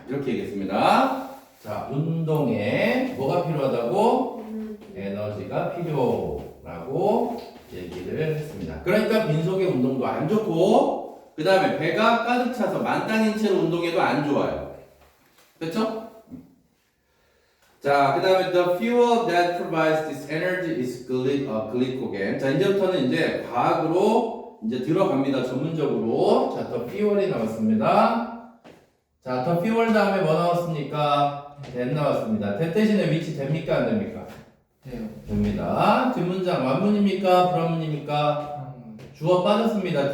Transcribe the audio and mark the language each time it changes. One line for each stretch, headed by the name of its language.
Korean: 이렇게 얘기했습니다. 자, 운동에 뭐가 필요하다고? 에너지가 필요라고 얘기를 했습니다. 그러니까 빈속의 운동도 안 좋고, 그 다음에 배가 가득 차서 만땅인 채로 운동해도 안 좋아요. 그렇죠? 자, 그 다음에
English: the fuel that provides this energy is glycogen.
Korean: 자, 이제부터는 이제 과학으로 이제 들어갑니다. 전문적으로. 자, the fuel이 나왔습니다. 자, the fuel 다음에 뭐 나왔습니까? that 나왔습니다. that 대신에 which 됩니까? 안 됩니까? 돼요. 됩니다. 뒷문장 완문입니까? 불완문입니까? 주어 빠졌습니다.